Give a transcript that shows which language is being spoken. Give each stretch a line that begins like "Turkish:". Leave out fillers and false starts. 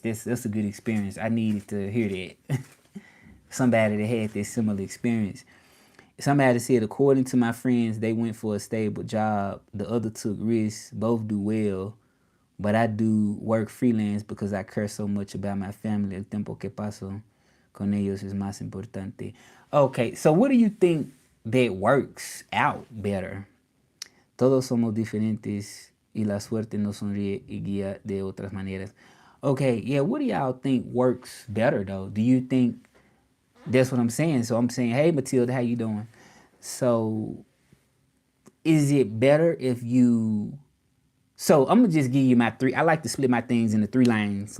English: That's a good experience. I needed to hear that. Somebody that had this similar experience. Somebody said, according to my friends, they went for a stable job. The other took risks. Both do well, but I do work freelance because I care so much about my family.
Spanish: El tiempo que paso con ellos es más importante.
English: Okay, so what do you think that works out better?
Spanish: Todos somos diferentes y la suerte nos sonríe y guía de otras maneras.
English: Okay, yeah, what do y'all think works better though? Do you think that's what I'm saying? So I'm saying, hey Matilda, how you doing? So is it better if you so I'm gonna just give you my three. I like to split my things into three lanes.